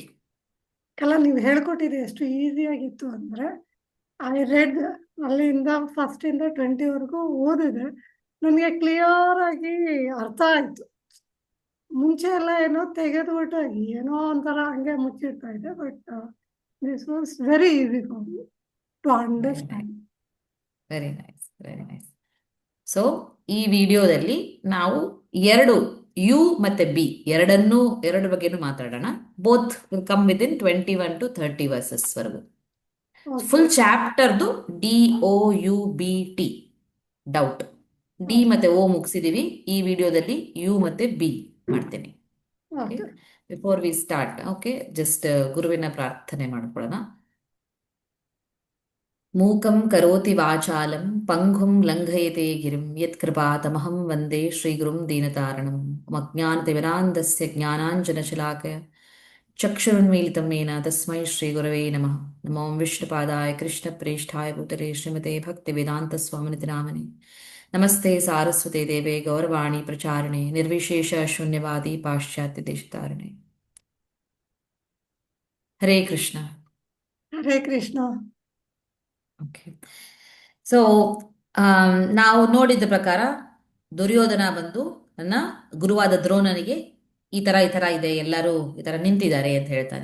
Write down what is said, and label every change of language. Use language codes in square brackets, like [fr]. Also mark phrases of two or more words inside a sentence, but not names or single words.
[kn] ಎಲ್ಲ ನೀವು ಹೇಳ್ಕೊಟ್ಟಿದೆ ಎಷ್ಟು ಈಸಿ ಆಗಿತ್ತು ಅಂದ್ರೆ [en] I read [kn] ಅಲ್ಲಿಂದ ಫಸ್ಟ್ ಇಂದ 20 ಓದಿದೆ. ನನಗೆ ಕ್ಲಿಯರ್ ಆಗಿ ಅರ್ಥ ಆಯ್ತು. ಮುಂಚೆ ಎಲ್ಲ ಏನೋ ತೆಗೆದುಬಿಟ್ಟು ಏನೋ ಒಂಥರ ಹಂಗೆ ಮುಚ್ಚಿಡ್ತಾ ಇದೆ. [en] But this was very easy for me to very nice, ಅಂಡರ್ಸ್ಟ್ಯಾಂಡ್. very nice, very nice. [kn] ಸೊ ಈ ವಿಡಿಯೋದಲ್ಲಿ ನಾವು ಎರಡು ಯು ಮತ್ತೆ ಬಿ ಎರಡು ಬಗ್ಗೆನೂ ಮಾತಾಡೋಣ. [en] Both will come with in 21 to 30 verses ವರೆಗೂ. ಓಕೆ. full chapterದು DOUBT doubt. [kn] ಡಿ ಮತ್ತೆ ಓ ಮುಗಿಸಿದೀವಿ. ಈ ವಿಡಿಯೋದಲ್ಲಿ ಯು ಮತ್ತೆ ಬಿ ಮಾಡ್ತೇನೆ. ಓಕೆ. [en] before we start, okay, just [kn] ಗುರುವಿನ ಪ್ರಾರ್ಥನೆ ಮಾಡ್ಕೊಳ್ಳೋಣ. [sa] ಮೂಕಂ ಕರೋತಿ ವಾಚಾಲಂ ಪಂಗುಂ ಲಂಘಯತೆ ಗಿರಿಂ ಯತ್ಕೃಪಾತಮಹಂ ವಂದೇ ಶ್ರೀಗುರುಂ ದೀನತಾರಣಂ. ಮಜ್ಞಾನತಿಮಿರಾಂಧಸ್ಯ ಜ್ಞಾನಾಂಜನಶಲಾಕಯ ಚಕ್ಷುರುನ್ಮೀಲಿತಂ ಯೇನ ತಸ್ಮೈ ಶ್ರೀಗುರವೇ ನಮಃ. ನಮೋ ವಿಷ್ಣುಪಾದಾಯ ಕೃಷ್ಣಪ್ರೇಷ್ಠಾಯ ಭೂತಲೆ ಶ್ರೀಮತೆ ಭಕ್ತಿವೇದಾಂತಸ್ವಾಮಿನಿತಿ ನಾಮನೆ. ನಮಸ್ತೆ ಸಾರಸ್ವತೆ ದೇವೆ ಗೌರವಾಣಿ ಪ್ರಚಾರಣೆ ನಿರ್ವಿಶೇಷ ಶೂನ್ಯವಾದಿ ಪಾಶ್ಚಾತ್ಯ ದೇಶತಾರಣೆ. ಹರೇ ಕೃಷ್ಣ. ಹರೇ ಕೃಷ್ಣ. [kn] ಓಕೆ. ಸೊ ನಾವು ನೋಡಿದ ಪ್ರಕಾರ ದುರ್ಯೋಧನ ಬಂದು ನನ್ನ ಗುರುವಾದ ದ್ರೋಣನಿಗೆ ಈ ತರ ಇದೆ, ಎಲ್ಲರೂ ಈ ತರ ನಿಂತಿದ್ದಾರೆ ಅಂತ ಹೇಳ್ತಾನೆ.